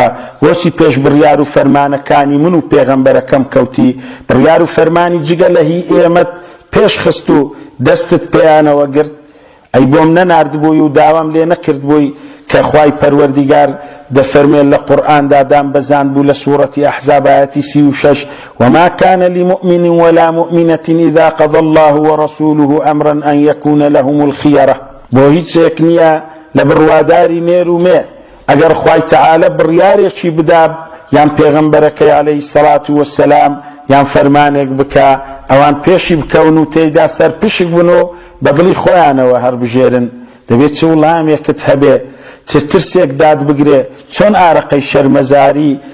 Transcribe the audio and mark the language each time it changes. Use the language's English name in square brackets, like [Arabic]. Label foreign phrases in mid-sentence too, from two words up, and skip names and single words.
[Central Kurdish] بۆچی پێش بڕیار و فەرمانەکانی من و پێغەمبەرەکەم کەوتی بڕیار و فەرمانی جگە لە هی ئێمەت پێش خست و دەستت پێیانەوە گرت ئەی بۆم نەناردبووی و داوام لێ نەکرد بووی کە خوای پەروەردیگار دەفەرمێت لە قورئاندا دام بەزان بوو لە سوورەتی ئەحزاب ئایەتی 36 [Arabic] وما كان لمؤمن ولا مؤمنة إذا قضى الله ورسوله أمرا أن يكون لهم الخيرة [Central Kurdish] بۆ هیچێک نییە لە بڕواداری مێر و مێ ئەگەر خوای تەعالە بڕیارێکی بدا یان پێغەمبەرەکەی [Arabic] عەلەیهی السەڵات وەسەلام [Central Kurdish] یان فەرمانێک بکە ئەوان پێشی بکەون و تێیدا سەر پشک بن و بەدڵی خۆیانەوە هەڵبژێرن دەبێت چ وڵامێکت هەبێ چ ترسێک داد بگرێ چۆن ئارەقەی شەرمەزاری